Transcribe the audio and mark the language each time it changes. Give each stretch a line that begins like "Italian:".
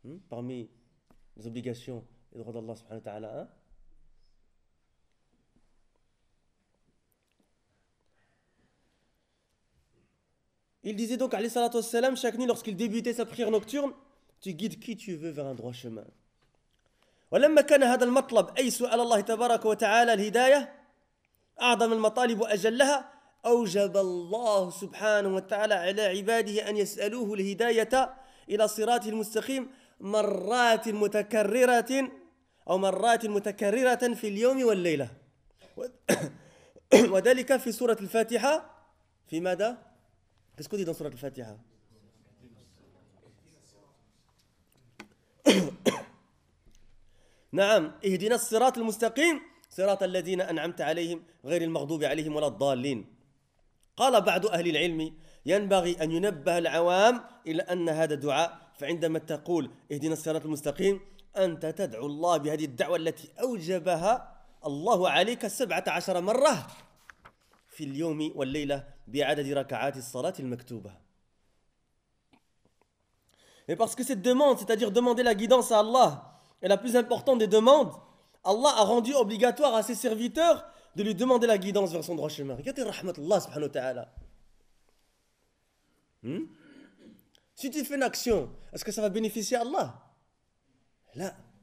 French: Parmi les obligations et droits d'Allah
Arabic: subhanahu wa ta'ala,
French: hein? Il disait donc,
Arabic: alayhi salatu wassalam,
French: chaque nuit lorsqu'il débutait sa prière nocturne, tu guides qui tu veux vers un droit chemin.
Arabic: ولما كان هذا المطلب أي سؤال الله تبارك وتعالى الهداية أعظم المطالب وأجلها أوجب الله سبحانه وتعالى على عباده أن يسألوه الهداية إلى صراطه المستقيم مرات متكررة في اليوم والليلة وذلك في سورة الفاتحة في ماذا؟
French: Qu'est-ce qu'on dit dans
Arabic: سورة الفاتحة؟ نعم اهدنا الصراط المستقيم صراط الذين أنعمت عليهم غير المغضوب عليهم ولا الضالين قال بعض أهل العلم ينبغي أن ينبه العوام إلى أن هذا دعاء فعندما تقول اهدنا الصراط المستقيم أنت تدعو الله بهذه الدعوة التي أوجبها الله عليك 17 مرة في اليوم والليلة بعدد ركعات الصلاة المكتوبة.
French: Et parce que cette demande, c'est-à-dire demander la guidance à Allah, et la plus importante des demandes, Allah a rendu obligatoire à ses serviteurs de lui demander la guidance vers son droit chemin. Regardez
Arabic: rahmat Allah subhanahu wa ta'ala.
French: Si tu fais une action, est-ce que ça va bénéficier à Allah? Là.